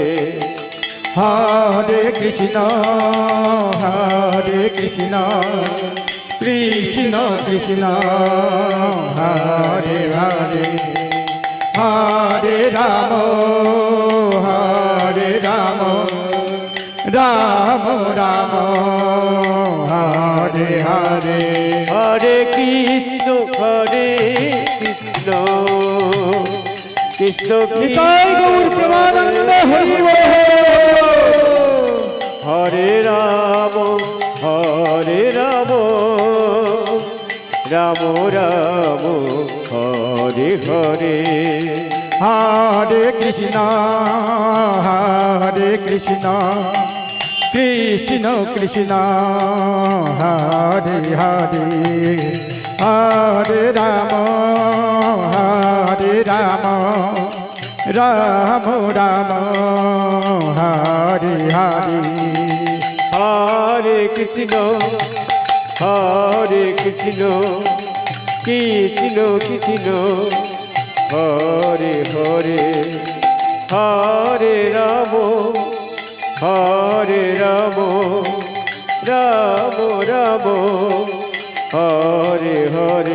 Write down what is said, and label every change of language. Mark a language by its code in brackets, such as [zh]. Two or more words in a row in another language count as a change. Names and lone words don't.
[sa] হরে কৃষ্ণ কৃষ্ণ কৃষ্ণ হরে হরে হরে রাম রাম রাম হরে হরে। হরে কৃষ্ণ কৃষ্ণ [bn] নিতাই গৌর প্রেমানন্দ হরি বল। [sa] হরে রাম রাম রাম হরে হরে। হরে কৃষ্ণ কৃষ্ণ কৃষ্ণ হরে হরে হরে রাম রাম রাম হরে হরে। হরে কৃষ্ণ কৃষ্ণ কৃষ্ণ হরে হরে হরে রাম হরে রাম রাম রাম হরে হরে